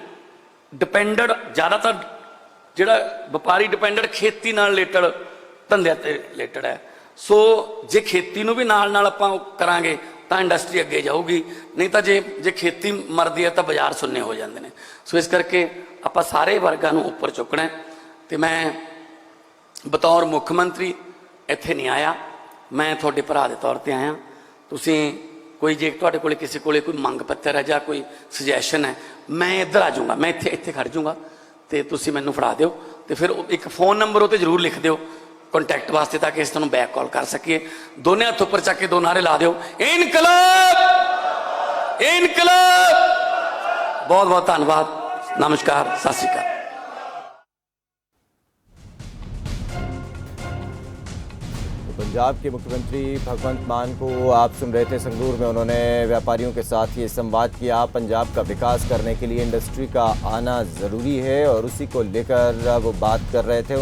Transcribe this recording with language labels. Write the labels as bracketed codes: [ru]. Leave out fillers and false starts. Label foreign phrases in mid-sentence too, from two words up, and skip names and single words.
[pa] ਡਿਪੇਂਡੇਡ ਜ਼ਿਆਦਾਤਰ ਜਿਹੜਾ ਵਪਾਰੀ ਡਿਪੇਂਡੇਡ ਖੇਤੀ ਨਾਲ ਰਿਲੇਟੇਡ ਧੰਦੇ ਤੇ ਰਿਲੇਟੇਡ ਹੈ। ਸੋ ਜੇ ਖੇਤੀ ਨੂੰ ਭੀ ਨਾਲ ਨਾਲ ਆਪਾਂ ਕਰਾਂਗੇ ਤੋ ਇੰਡਸਟਰੀ ਅਗੇ ਜਾਊਗੀ, ਨਹੀਂ ਤੋ ਜੇ ਖੇਤੀ ਮਰਦੀ ਹੈ ਤੋ ਬਾਜ਼ਾਰ ਸੁੰਨੇ ਹੋ ਜਾਤੇ ਹੈਂ। ਸੋ ਇਸ ਕਰਕੇ ਆਪਾਂ ਸਾਰੇ ਵਰਗਾਂ ਨੂੰ ਉੱਪਰ ਚੁੱਕਣਾ ਹੈ। ਤੇ ਮੈਂ ਬਤੌਰ ਮੁੱਖ ਮੰਤਰੀ ਇੱਥੇ ਨਹੀਂ ਆਇਆ, ਮੈਂ ਤੁਹਾਡੇ ਭਰਾ ਦੇ ਤੌਰ ਤੇ ਆਇਆ। ਤੁਸੀਂ ਕੋਈ ਜੇ ਤੁਹਾਡੇ ਕੋਲੇ ਕਿਸੇ ਕੋਲੇ ਕੋਈ ਮੰਗ ਪੱਤਰ ਹੈ ਜਾਂ ਕੋਈ ਸੁਜੈਸ਼ਨ ਹੈ, ਮੈਂ ਇੱਧਰ ਆ ਜਾਊਂਗਾ, ਮੈਂ ਇੱਥੇ ਖੜ ਜਾਊਂਗਾ ਤੇ ਤੁਸੀਂ ਮੈਨੂੰ ਫੜਾ ਦਿਓ। ਤੇ ਫਿਰ ਇੱਕ फ़ोन ਨੰਬਰ ਉਹ 'ਤੇ ਜ਼ਰੂਰ ਲਿਖ ਦਿਓ ਕਾਂਟੈਕਟ ਵਾਸਤੇ, ਤਾਕਿ ਇਸ ਤੁਹਾਨੂੰ [en] back call [pa] ਕਰ ਸਕੀਏ। ਦੋਨੇ ਹੱਥ ਉੱਪਰ ਚੱਕ ਕੇ 2 ਨਾਅਰੇ ਲਾ ਦਿਓ, ਇਨਕਲਾਬ ਇਨਕਲਾਬ। ਬਹੁਤ ਬਹੁਤ ਧੰਨਵਾਦ, ਨਮਸਕਾਰ, ਸਤ ਸ੍ਰੀ ਅਕਾਲ। [hi] पंजाब के मुख्यमंत्री भगवंत मान को आप सुन रहे थे। संगरूर में उन्होंने व्यापारियों के साथ ये संवाद किया। पंजाब का विकास करने के लिए इंडस्ट्री का आना ज़रूरी है और उसी को लेकर वो बात कर रहे थे।